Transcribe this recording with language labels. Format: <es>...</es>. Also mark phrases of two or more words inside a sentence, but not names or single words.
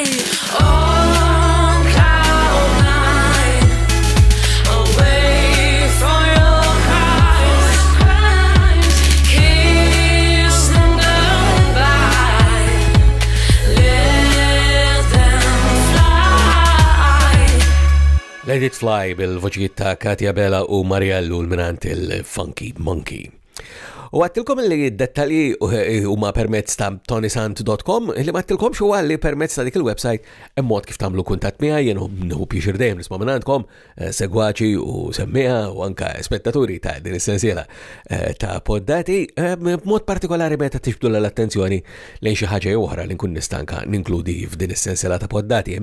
<en>On cloud nine, away from your cries. Kiss them goodbye. Let them fly.</en> <mt>Let It Fly bil-voċijiet ta' Katja Bela u Marja Lul minant il-Funky Monkey. U għattilkom li dettalji huma permezz ta' ToniSant.com, li ma għattilkomx huwa li permezz ta' dik il-website mod kif tagħmlu kuntatt miegħi, jien nieħu pjaċir dejjem nisma' minn għandkom, segwaċi u semmija u anke spettaturi ta' din is-sensiela ta' poddati, b'mod partikolari meta tixbdu l-attenzjoni lejn xi ħaġa oħra li nkun nistanka ninkludi f'din is-sensiela ta' poddati.</mt>